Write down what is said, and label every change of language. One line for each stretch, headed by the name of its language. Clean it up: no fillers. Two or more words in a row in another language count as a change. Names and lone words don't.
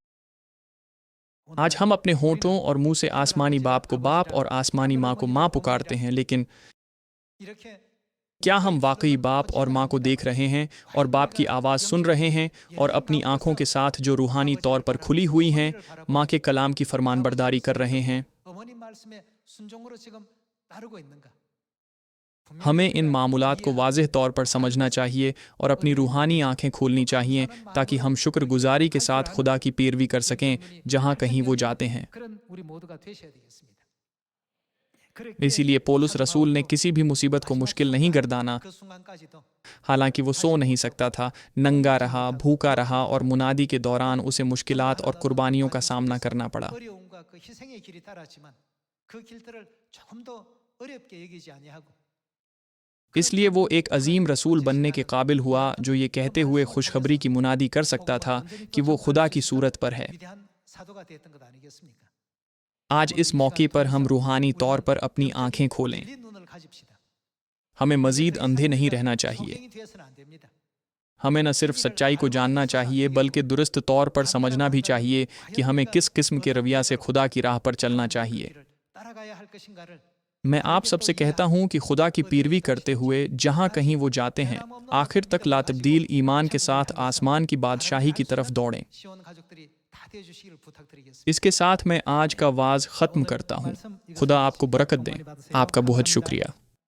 Urdu: آج ہم اپنے ہونٹوں اور منہ سے آسمانی باپ کو باپ اور آسمانی ماں کو ماں پکارتے ہیں، لیکن کیا ہم واقعی باپ اور ماں کو دیکھ رہے ہیں اور باپ کی آواز سن رہے ہیں، اور اپنی آنکھوں کے ساتھ جو روحانی طور پر کھلی ہوئی ہیں ماں کے کلام کی فرمانبرداری کر رہے ہیں? ہمیں ان معمولات کو واضح طور پر سمجھنا چاہیے اور اپنی روحانی آنکھیں کھولنی چاہییں تاکہ ہم شکرگزاری کے ساتھ خدا کی پیروی کر سکیں جہاں کہیں وہ جاتے ہیں.
Korean: 그런 우리 모두가 되셔야 되겠습니다.
Urdu: اسی لیے پولس رسول نے کسی بھی مصیبت کو مشکل نہیں گردانا.
Korean: 그 순간까지도
Urdu: حالانکہ وہ سو نہیں سکتا تھا، ننگا رہا، بھوکا رہا اور منادی کے دوران اسے مشکلات اور قربانیوں کا سامنا کرنا پڑا.
Korean: 어려움과 그 희생의 길이 따랐지만 그 길들을 조금 더 어렵게 여기지 아니하고
Urdu: اس لیے وہ ایک عظیم رسول بننے کے قابل ہوا جو یہ کہتے ہوئے خوشخبری کی منادی کر سکتا تھا کہ وہ خدا کی صورت پر ہے.
Korean: 위대한 사도가 되었던 것 아니겠습니까?
Urdu: آج اس موقع پر ہم روحانی طور پر اپنی آنکھیں کھولیں.
Korean: 열린 눈을 가집시다.
Urdu: ہمیں مزید اندھے نہیں رہنا چاہیے.
Korean: 성경이 되어서는 안 됩니다.
Urdu: ہمیں نہ صرف سچائی کو جاننا چاہیے بلکہ درست طور پر سمجھنا بھی چاہیے کہ ہمیں کس قسم کے رویہ سے خدا کی راہ پر چلنا چاہیے.
Korean: 길을 따라가야 할 것인가를
Urdu: میں آپ سب سے کہتا ہوں کہ خدا کی پیروی کرتے ہوئے جہاں کہیں وہ جاتے ہیں، آخر تک لاتبدیل ایمان کے ساتھ آسمان کی بادشاہی کی طرف دوڑیں.
Korean: 시온 가족들이 다 되어 주시기를 부탁드리겠습니다.
Urdu: اس کے ساتھ میں آج کا وعظ ختم کرتا ہوں. خدا آپ کو برکت دیں۔ آپ کا بہت شکریہ.